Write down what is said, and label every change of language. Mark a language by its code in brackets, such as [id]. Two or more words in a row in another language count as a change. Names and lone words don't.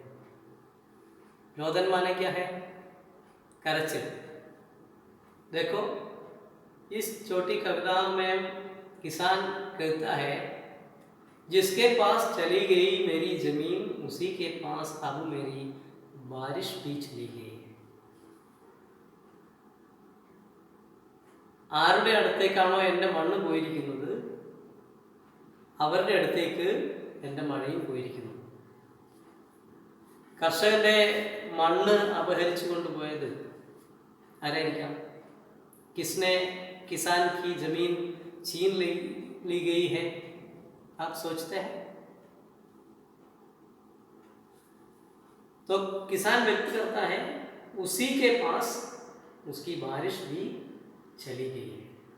[hi] रोदन माने क्या है? करचिल। देखो इस छोटी कविता में किसान कहता है, जिसके पास चली गई मेरी जमीन, उसी के पास अब मेरी बारिश भी चली गई। [ml] ആരുടെ അടുത്തേക്കാണോ എൻ്റെ മണ്ണ് പോയിരിക്കുന്നത്, അവരുടെ അടുത്തേക്ക് എൻ്റെ മഴയും പോയിരിക്കുന്നു. കർഷകൻ്റെ മണ്ണ് അപഹരിച്ചു കൊണ്ടുപോയത് ആരായിരിക്കാം? [hi] किसने किसान की जमीन छीन ली गई है? आप सोचते हैं? तो किसान व्यक्त करता है उसी के पास उसकी बारिश भी चली गई है.